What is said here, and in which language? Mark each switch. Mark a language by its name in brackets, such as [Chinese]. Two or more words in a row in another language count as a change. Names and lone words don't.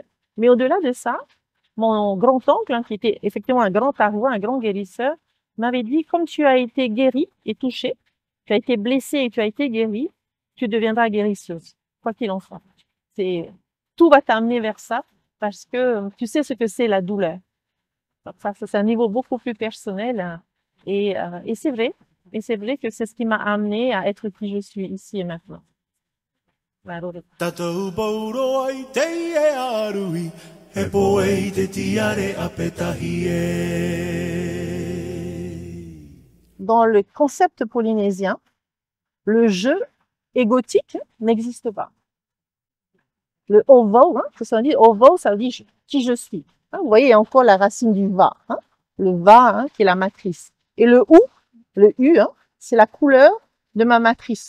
[French] Mais au-delà de ça, mon grand-oncle, qui était effectivement un grand tahua, un grand guérisseur, m'avait dit, comme tu as été guérie et touchée, tu as été blessée et tu as été guérie, tu deviendras guérisseuse, quoi qu'il en soit. Tout va t'amener vers ça parce que tu sais ce que c'est la douleur. Donc ça, c'est un niveau beaucoup plus personnel et c'est vrai. Et c'est vrai que c'est ce qui m'a amené à être qui je suis ici et maintenant. [Tahitian] Tatou pauro ai te e arui, he poe te tiare a petahi e. [French] Dans le concept polynésien, le jeu égotique n'existe pas. Le ovo, ça veut dire ovo, ça veut dire qui je suis. Vous voyez, il y a encore la racine du va. Le va, qui est la matrice. Et le U, c'est la couleur de ma matrice.